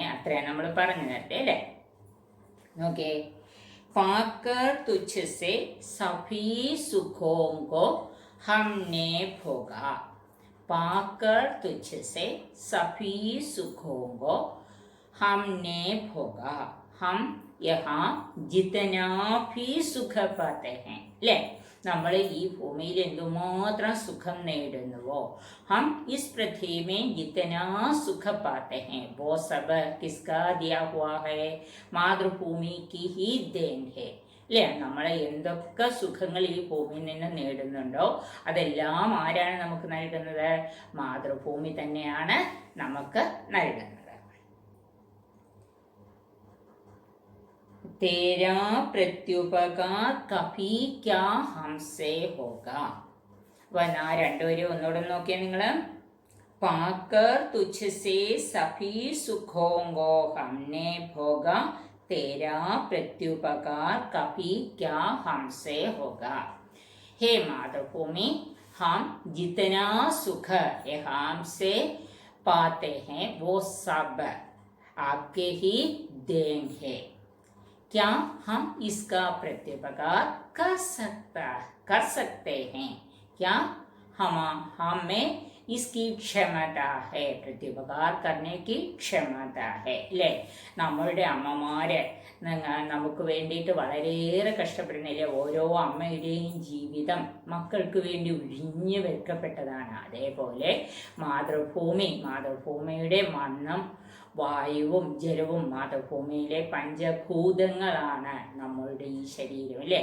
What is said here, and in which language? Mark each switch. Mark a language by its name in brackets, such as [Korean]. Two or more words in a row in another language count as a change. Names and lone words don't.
[Malayalam] അത്രയാണ് നമ്മൾ പറഞ്ഞു തരട്ടെ അല്ലേ? [Hindi] ഓക്കെ. पाकर तुझसे सभी सुखों को हमने भोगा, पाकर तुझसे सभी सुखों को हमने भोगा. हम यहाँ जितना भी सुख पाते हैं [Malayalam] അല്ലേ, നമ്മൾ ഈ ഭൂമിയിൽ എന്തുമാത്രം സുഖം നേടുന്നുവോ, [Hindi] हम इस पृथ्वी में जितना सुख पाते हैं वो सब किसका दिया हुआ है? मातृभूमि की ही देन है അല്ലേ. [Malayalam] നമ്മൾ എന്തൊക്കെ സുഖങ്ങൾ ഈ ഭൂമിയിൽ നിന്ന് നേടുന്നുണ്ടോ അതെല്ലാം ആരാണ് നമുക്ക് നൽകുന്നത്? മാതൃഭൂമി തന്നെയാണ് നമുക്ക് നൽകുന്നത്. [Hindi] तेरा प्रत्युपकार कभी क्या हमसे होगा. [Malayalam] വന്നാ രണ്ടുപേരും ഒന്നുകൂടെ നോക്കിയാൽ നിങ്ങൾ. [Hindi] पाकर तुझसे सभी सुखों को हमने भोगा, तेरा प्रत्युपकार कभी क्या हमसे होगा. हे मातृभूमि हम जितना सुख यहाँ से पाते हैं वो सब आपके ही देन है. क्या हम इसका प्रत्युपकार कर सकते हैं? क्या हमें इसकी क्षमता है? प्रत्युपकार करने की क्षमता है അല്ലേ. [Malayalam] നമ്മളുടെ അമ്മമാര് നമുക്ക് വേണ്ടിയിട്ട് വളരെയേറെ കഷ്ടപ്പെടുന്നില്ലേ. ഓരോ അമ്മയുടെയും ജീവിതം മക്കൾക്ക് വേണ്ടി ഒഴിഞ്ഞു വെക്കപ്പെട്ടതാണ്. അതേപോലെ മാതൃഭൂമിയുടെ മണ്ണും വായുവും ജലവും മാതൃഭൂമിയിലെ പഞ്ചഭൂതങ്ങളാണ് നമ്മളുടെ ഈ ശരീരം അല്ലേ.